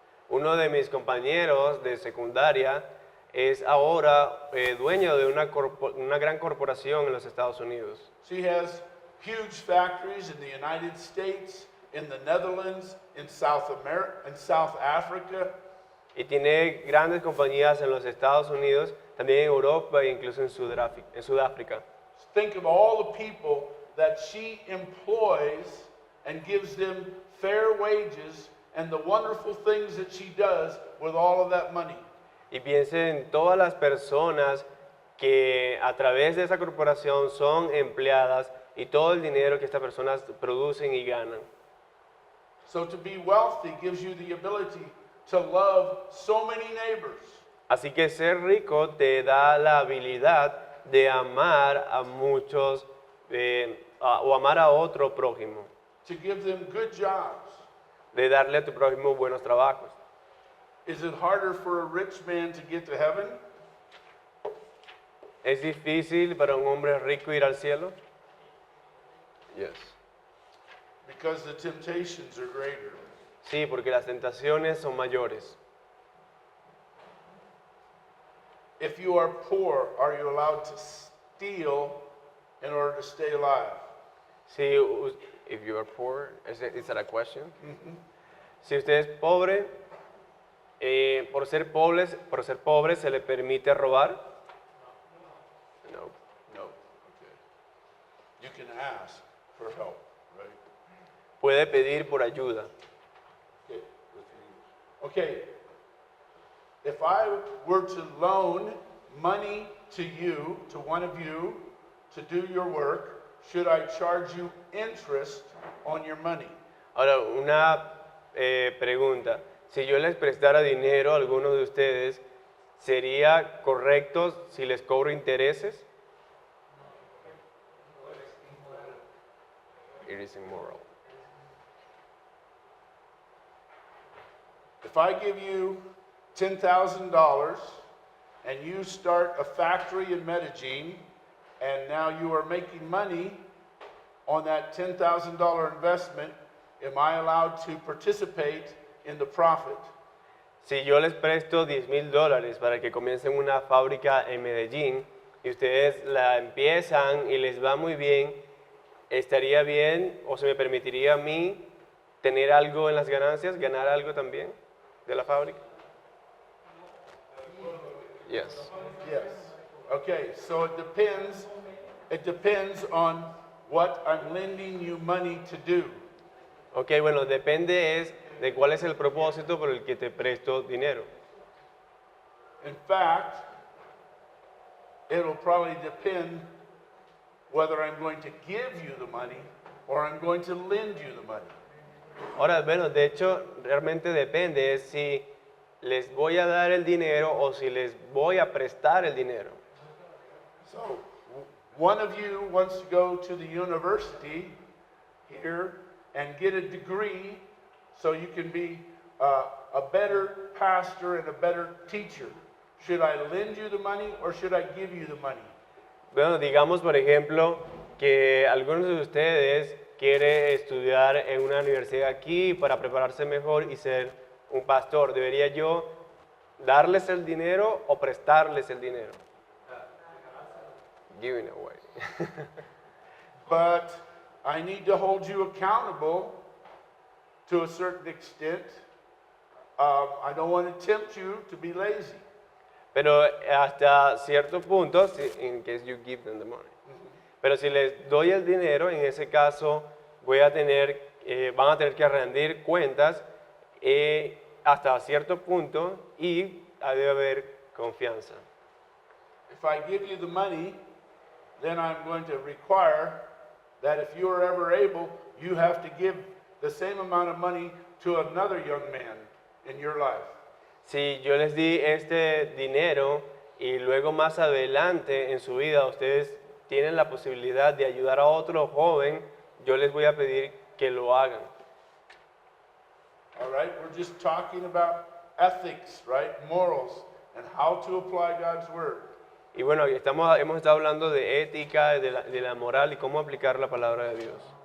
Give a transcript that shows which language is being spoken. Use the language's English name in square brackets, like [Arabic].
[Spanish] uno de mis compañeros de secundaria es ahora dueño de una gran corporación en los Estados Unidos. [English] She has huge factories in the United States, in the Netherlands, in South Africa. [Spanish] Y tiene grandes compañías en los Estados Unidos, también en Europa e incluso en Sudáfrica. [English] Think of all the people that she employs and gives them fair wages and the wonderful things that she does with all of that money. [Spanish] Y piensen en todas las personas que a través de esa corporación son empleadas y todo el dinero que estas personas producen y ganan. [English] So to be wealthy gives you the ability to love so many neighbors. [Spanish] Así que ser rico te da la habilidad de amar a muchos o amar a otro prójimo, [English] To give them good jobs. [Spanish] de darle a tu prójimo buenos trabajos. [English] Is it harder for a rich man to get to heaven? [Spanish] ¿Es difícil para un hombre rico ir al cielo? [English] Yes. Because the temptations are greater. [Spanish] Sí, porque las tentaciones son mayores. [English] If you are poor, are you allowed to steal in order to stay alive? Si, if you are poor, is that a question? [Spanish] Si usted es pobre, por ser pobre se le permite robar. No. No. Okay. [English] You can ask for help, right? [Spanish] Puede pedir por ayuda. [English] Okay. Okay. If I were to loan money to you, to one of you, to do your work, should I charge you interest on your money? [Spanish] Ahora, una pregunta. Si yo les prestara dinero a alguno de ustedes, ¿sería correcto si les cobro intereses? [English] It is immoral. If I give you $10,000 and you start a factory in Medellin and now you are making money on that $10,000 investment, am I allowed to participate in the profit? [Spanish] Si yo les presto $10,000 para que comiencen una fábrica en Medellín y ustedes la empiezan y les va muy bien, ¿estaría bien o se me permitiría a mí tener algo en las ganancias, ganar algo también de la fábrica? [English] Yes. Yes. Okay, so it depends on what I'm lending you money to do. [Spanish] Ok, bueno, depende de cuál es el propósito por el que te presto dinero. [English] In fact, it'll probably depend whether I'm going to give you the money or I'm going to lend you the money. [Spanish] Ahora, bueno, de hecho, realmente depende es si les voy a dar el dinero o si les voy a prestar el dinero. [English] So, one of you wants to go to the university here and get a degree so you can be a better pastor and a better teacher. Should I lend you the money or should I give you the money? [Spanish] Bueno, digamos, por ejemplo, que algunos de ustedes quieren estudiar en una universidad aquí para prepararse mejor y ser un pastor. ¿Debería yo darles el dinero o prestarles el dinero. [English] Giving away. But I need to hold you accountable to a certain extent. I don't want to tempt you to be lazy. [Spanish] Pero hasta cierto punto, [English] in case you give them the money. [Spanish] Pero si les doy el dinero, en ese caso van a tener que rendir cuentas hasta cierto punto y debe haber confianza. [English] If I give you the money, then I'm going to require that if you are ever able, you have to give the same amount of money to another young man in your life. [Spanish] Si yo les di este dinero y luego más adelante en su vida ustedes tienen la posibilidad de ayudar a otro joven, yo les voy a pedir que lo hagan. [English] All right, we're just talking about ethics, right? Morals, and how to apply God's word. [Spanish] Y bueno, hemos estado hablando de ética, de la moral y cómo aplicar la palabra de Dios.